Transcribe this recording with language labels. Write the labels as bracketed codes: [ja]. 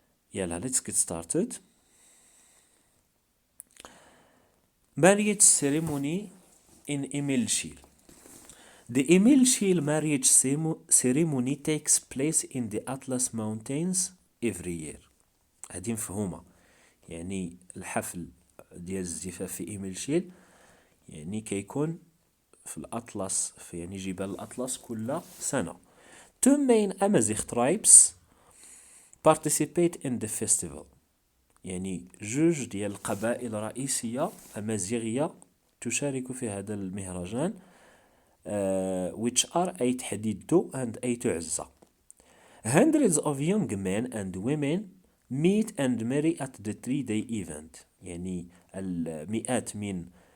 [en] Yalla, let's get started. Marriage ceremony in Imilchil. The Imilchil marriage ceremony takes place in the Atlas Mountains every year. [ar] هذه مفهومة. يعني الحفل ديال الزفاف في إميلشيل يعني كيكون في الأطلس، في يعني جبال الأطلس كل سنة. [en] Two main Amazigh tribes participate in the festival. [ar] يعني جوج ديال القبائل رئيسية أمازيغية تشارك في هذا المهرجان [en] which are [ar] أيت حديدو and أيت عزة. [en] Hundreds of young men and women meet and marry at the 3-day event. [ar] يعني المئات من